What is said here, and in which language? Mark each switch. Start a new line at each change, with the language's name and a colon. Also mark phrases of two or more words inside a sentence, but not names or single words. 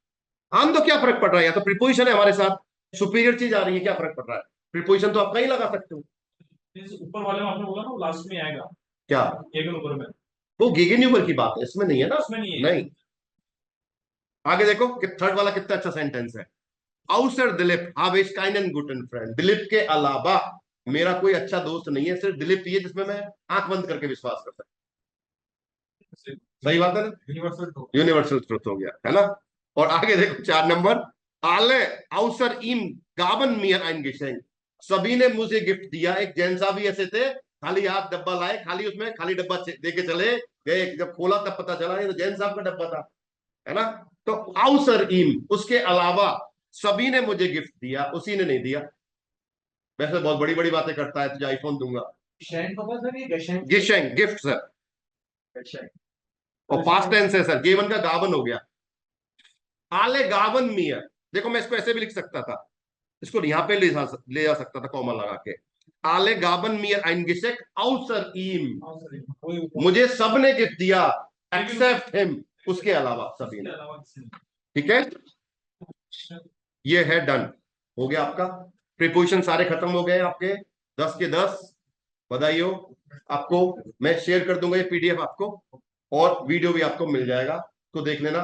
Hindi: हम तो क्या फर्क पड़ रहा है, या तो प्रीपोजिशन है हमारे साथ, सुपीरियर चीज आ रही है, क्या फर्क पड़ रहा है? प्रीपोजिशन तो आप कहीं लगा सकते हो। इस ऊपर वाले में आपने बोला ना, वो लास्ट में आएगा, क्या? गेगन ऊपर में। वो
German: gegen über
Hindi: की बात है, इसमें नहीं है ना। उसमें नहीं है। नहीं। आगे देखो कि थर्ड वाला कितना अच्छा सेंटेंस है।
German: आउसर दिलीप habe ich keinen guten Freund।
Hindi: दिलीप के अलावा मेरा कोई अच्छा दोस्त नहीं है, सिर्फ दिलीप ही है जिसमें मैं आंख बंद करके विश्वास कर सकता हूं। सही बात है ना,
English: universal to. universal truth
Hindi: हो गया, है ना। और आगे देखो 4 नंबर,
German: alle außer ihm gaben mir ein Geschenk।
Hindi: सभी ने मुझे गिफ्ट दिया। एक जैन साहब भी ऐसे थे, खाली हाथ डब्बा लाए, खाली उसमें खाली डब्बा दे के चले गए। जब खोला तब पता चला ये तो जैन साहब का डब्बा था, है ना। तो
German: außer ihm,
Hindi: उसके अलावा सभी ने मुझे गिफ्ट दिया, उसी ने नहीं दिया। वैसे बहुत बड़ी बड़ी बातें करता है, तुझे आईफोन दूंगा। शेंक होगा सर, ये गेशेंक। गिशेंक, गिफ्ट सर, गेशेंक। और पास्ट टेंस है सर, गेवन का गावन हो गया।
German: alle gaben mir,
Hindi: देखो मैं इसको ऐसे भी लिख सकता था, इसको यहां पे ले जा सकता था कॉमा लगा के।
German: alle gaben mir ein Geschenk außer ihm।
Hindi: मुझे सबने गिफ्ट दिया
English: except him,
Hindi: उसके अलावा सभी ने, ठीक है। ये है डन, हो गया आपका। प्रीपोजिशन सारे खत्म हो गए आपके, 10 के 10। बधाई हो आपको। मैं शेयर कर दूंगा ये पीडीएफ आपको, और वीडियो भी आपको मिल जाएगा, तो देख लेना।